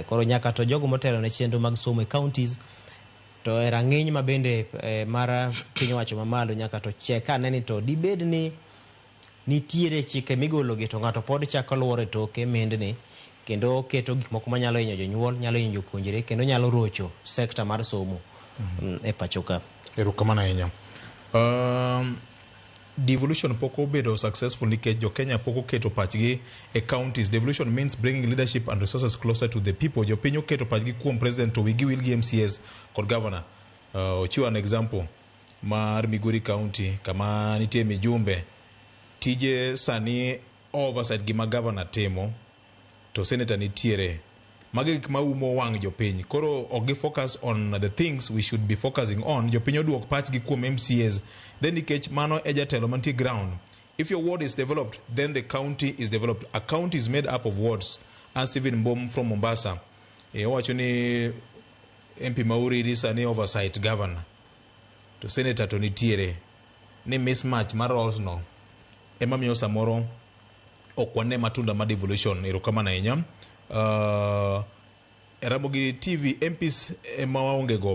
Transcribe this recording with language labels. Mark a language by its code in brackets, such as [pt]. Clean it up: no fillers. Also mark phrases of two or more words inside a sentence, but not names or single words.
[luo] Koro nyaka to jogo motelo ne chenro mag somo e counties to e rang'iny ma bende mar piny owacho mamalo nyaka to cheka neni to dibed ni nitiere chike migolo gi to ng'ato pod chako luwore toke mendni kendo keto gik moko manyalo hinyo jonyuol, nyalo hinyo jopuonjre kendo nyalo rocho sekta mar somo e pacho ka. Erokamano ahinya. Devolution pok obedo successful nikech jo Kenya pok oketo pachgi e counties. [en] Devolution means bringing leadership and resources closer to the people. [luo] Jo piny oketo pachgi kuom president to wigi wil gi MCAs kod governor. Ochiwo [en] an example [luo] mar Migori County kama nitie mijumbe tije sani oversight gima governor timo to senator nitiere. Magi gik ma umo wang' jopiny. Koro ok gi [en] focus on the things we should be focusing on. [luo] Jopiny oduok pachgi kuom MCAs. Then nikech mano e jatelo mantie ground. [en] If your ward is developed, then the county is developed. A county is made up of wards. [luo] And Stephen Mbom from Mombasa, owacho ni MP Mauridi sani oversight governor. To senator to nitiere. Ni mismatch mar roles no. Ema miyo samoro okwane matunda ma devolution. Erokamano ahinya. Ramogi TV MPs ema waonge go.